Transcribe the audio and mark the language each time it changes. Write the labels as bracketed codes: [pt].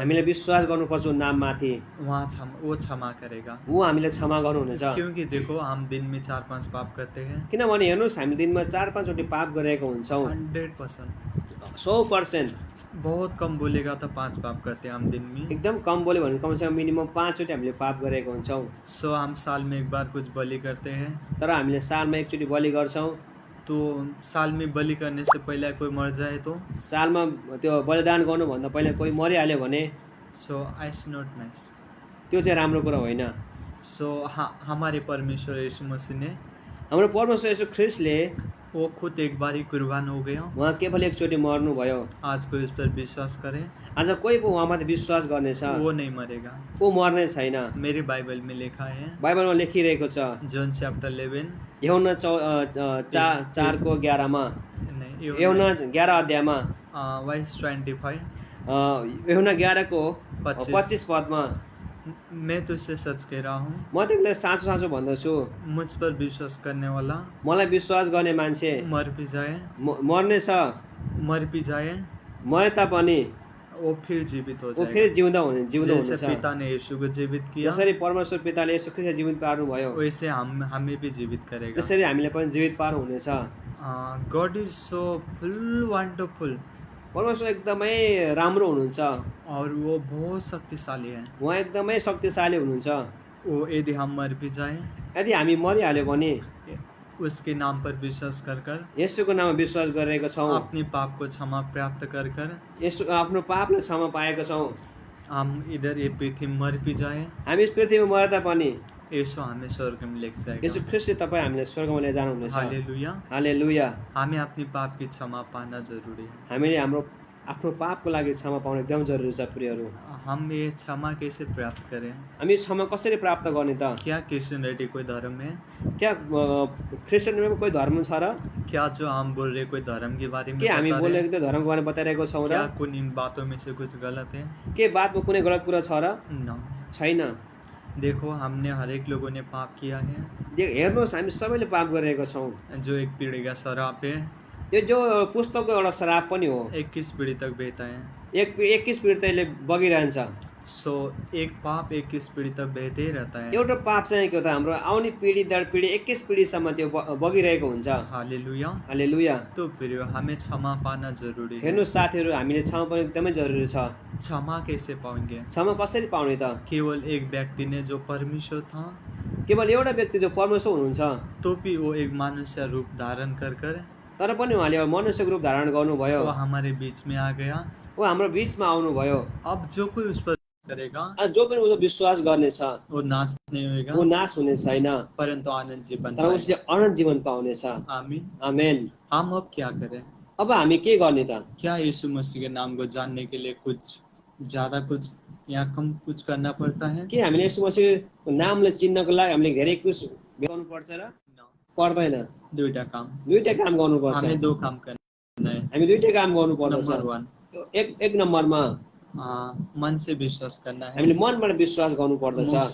[ne] हामीले विश्वास गर्नुपर्छ नाममाथि। [hi] वो क्षमा करेगा। [ne] ऊ हामीले क्षमा गर्नुहुनेछ। [hi] क्योंकि देखो हम दिन में 4-5 पाप करते हैं, [ne] किनभने हेर्नुहोस् हामी दिनमा 4-5 चोटि पाप गरेको हुन्छौँ। [hi] 100%। [ne] 100%। [hi] बहुत कम बोलेगा तो 5 पाप करते हैं हम दिन में। [ne] एकदम कम बोल्यो भने कमसेकम मिनिमम 5 चोटि हामीले पाप गरेको हुन्छौँ। [hi] सो हम साल में एक बार कुछ बलि करते हैं, [ne] तर हामीले सालमा एकचोटि बलि गर्छौँ। [hi] तो साल में बलि करने से पहले कोई मर जाए तो [ne] सालमा त्यो बलिदान गर्नुभन्दा पहिला कोही मरिहाल्यो भने [en] So it's not nice. [ne] त्यो चाहिँ राम्रो कुरा होइन। [hi] सो हमारे परमेश्वर यीशु मसीह ने, [ne] हाम्रो परमेश्वर येशू ख्रीष्टले [hi] वो खुद एक बार ही कुर्बान हो गया। [ne] उहाँ केवल एकचोटि मर्नुभयो। [hi] आज कोई उस पर विश्वास करे, [ne] आज कोही पो उहाँमाथि विश्वास गर्नेछ, [hi] वो नहीं मरेगा। [ne] ऊ मर्ने छैन। [hi] मेरे बाइबल में लिखा है, [ne] बाइबलमा लेखिरहेको छ, [en] John chapter 11, [ne] यूहन्ना 4:11 मा, [hi] नहीं [ne] यूहन्ना 11 अध्यायमा, [en] verse 25, [ne] यूहन्ना 11 को 25 25 पदमा, [hi] मैं तुझसे सच कह रहा हूँ, [ne] म तिमीलाई साँचो साँचो भन्दछु, [hi] मुझ पर विश्वास करने वाला [ne] मलाई विश्वास गर्ने मान्छे [hi] मर भी जाए, [ne] मर्ने छ, [hi] मर भी जाए, [ne] मरे तापनि [hi] वो फिर जीवित हो [ne] ऊ [hi] जाएगा। [ne] फेरि जिउँदो हुनेछ। [hi] जैसे पिता ने यीशु को जीवित किया, [ne] जसरी परमेश्वर पिताले येशू ख्रीष्टलाई जीवित पार्नुभयो, [hi] वैसे हमें भी जीवित करेगा। [ne] त्यसरी हामीले पनि जीवित पार्नु हुनेछ। [en] God is so full wonderful, [ne] परमेश्वर एकदमै राम्रो हुनुहुन्छ। [hi] और वो बहुत शक्तिशाली है। [ne] उहाँ एकदमै शक्तिशाली हुनुहुन्छ। [hi] वो यदि हम मर भी जाए, [ne] यदि हामी मरिहाल्यो भने [hi] उसके नाम पर विश्वास कर [ne] येशूको नाममा विश्वास गरेका छौँ, [hi] अपने पाप को क्षमा प्राप्त कर [ne] येशू आफ्नो पापलाई क्षमा पाएका छौँ। [hi] हम इधर ये पृथ्वी मर भी जाए, [ne] हामी यस पृथ्वीमा मरे तापनि [hi] यीशु हमें स्वर्ग में लेके जाएगा। [ne] येशू ख्रीष्टले तपाईँ हामीलाई स्वर्गमा लिएर जानुहुनेछ। हालेलुया। हालेलुया। [hi] हमें अपनी पाप की क्षमा पाना जरूरी है। [ne] हामीले हाम्रो आफ्नो पापको लागि क्षमा पाउनु एकदम जरुरी छ प्रियहरू। [hi] हम ये क्षमा कैसे प्राप्त करें? [ne] हामी क्षमा कसरी प्राप्त गर्ने त? [hi] क्या क्रिश्चियनिटी कोई धर्म है? [ne] क्या क्रिस्चियनमा कोही धर्म छ र? [hi] क्या जो हम बोल रहे कोई धर्म के बारे में [ne] के हामी [hi] बता रहे [ne] बोलेको त्यो धर्मको बारेमा बताइरहेको छौँ र? [hi] क्या कुछ इन बातों में से कुछ गलत है? [ne] के बातमा कुनै गलत कुरा छ र? [hi] न। [ne] छैन। [hi] देखो हमने हरेक लोगों ने पाप किया है। [ne] हेर्नुहोस् हामी सबैले पाप गरिरहेको छौँ। [hi] जो एक पीढ़ी का शराप है, [ne] यो जो पुस्तकको एउटा श्राप पनि हो। [hi] 21 पीढ़ी तक बहता है। [ne] 21 पीढी त यसले बगिरहन्छ। [hi] सो एक पाप 21 पीढ़ी तक बहते ही रहता है। [ne] एउटा पाप चाहिँ के हो त हाम्रो आउने पिढी दर पिढी 21 पिढीसम्म त्यो बगिरहेको हुन्छ। हालेलुया। हालेलुया। [hi] तो प्रियो, हमें क्षमा पाना जरूरी है। [ne] हेर्नु साथीहरू, हामीले क्षमा पनि एकदमै जरुरी छ। [hi] क्षमा कैसे पाएंगे? [ne] क्षमा कसरी पाउने त? [hi] केवल एक व्यक्ति ने जो परमेश्वर था, [ne] केवल एउटा व्यक्ति जो परमेश्वर हुनुहुन्छ, [hi] तो भी वो एक मनुष्य रूप धारण कर [ne] तर पनि उहाँले एउटा मनुष्यको रूप धारण गर्नुभयो। [hi] वो हमारे बीच में आ गया। [ne] ऊ हाम्रो बीचमा आउनुभयो। [hi] अब जो कोई उस पर करेगा, [ne] जो पनि उसको विश्वास गर्नेछ [hi] वो नाश नहीं होगा, [ne] वो नाश हुने छैन, [hi] परंतु आनंद जीवन [ne] तर उसले अनन्त जीवन पाउनेछ। आमीन। आमेन। [hi] हम अब क्या करें? [ne] अब हामी के गर्ने त? [hi] क्या यीशु मसीह के नाम को जानने के लिए कुछ ज्यादा कुछ या कम कुछ करना पड़ता है? [ne] के हामीले यसो मसीहको नामले चिन्नको लागि हामीले धेरै कुछ गर्नु पर्छ र? पर्दैन। दुईटा काम। दुईटै काम गर्नुपर्छ। [hi] हमें दो काम करना है। [ne] हामी दुईटै काम गर्नुपर्छ। [hi] नंबर 1, [ne] एक नम्बरमा [hi] मन से विश्वास करना है, [ne] हामीले मनबाट विश्वास गर्नु पर्दछ,